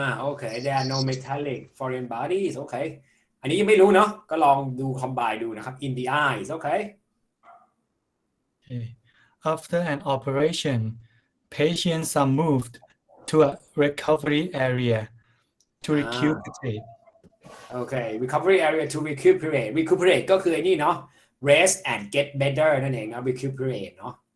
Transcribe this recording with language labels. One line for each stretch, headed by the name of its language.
English: okay there are no metallic foreign bodies okay
Thai: อันนี้ยังไม่รู้เนาะก็ลองดู combine ดูนะครับ
English: in the eyes okay Okay. After an operation, patients are moved to a recovery area to recuperate. okay recovery area to recuperate
Thai: ก็คือไอ้นี่เนาะ
English: rest and get better
Thai: นั่นเองนะ
English: recuperate เนาะ